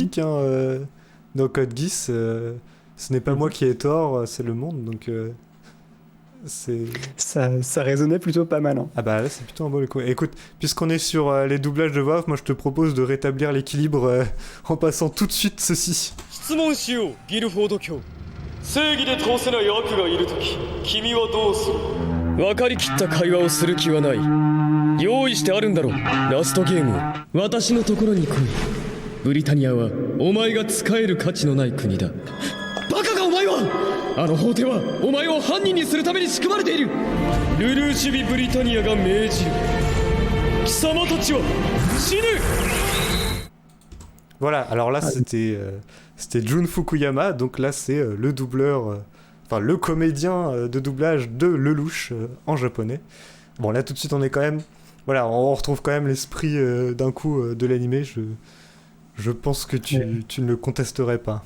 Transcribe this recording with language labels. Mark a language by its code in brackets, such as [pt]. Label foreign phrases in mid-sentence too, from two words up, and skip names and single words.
[fr] réplique, hein, dans Code Geass. Ce n'est pas moi qui ai tort, c'est le monde, donc c'est... ça résonnait plutôt pas mal. Hein. Ah bah là, c'est plutôt un bon coup. Écoute, puisqu'on est sur les doublages de voix off, moi je te propose de rétablir l'équilibre en passant tout de suite ceci. [ja] 質問しようギルフォード卿正義で通せない悪がいるとき、君はどうする？分かりきった会話をする気はない。用意してあるんだろう、ラストゲームを。私のところに来い。ブリタニアはお前が使える価値のない国だ。バカかお前は！あの法廷はお前を犯人にするために仕組まれている。ルルーシュビ・ブリタニアが命じる。貴様たちは死ぬ。 [fr] Voilà, alors là c'était Jun Fukuyama, donc là c'est le doubleur, enfin le comédien de doublage de Lelouch en japonais. Bon là tout de suite on est quand même, voilà, on retrouve quand même l'esprit d'un coup de l'animé, je pense que tu ne le contesterais pas.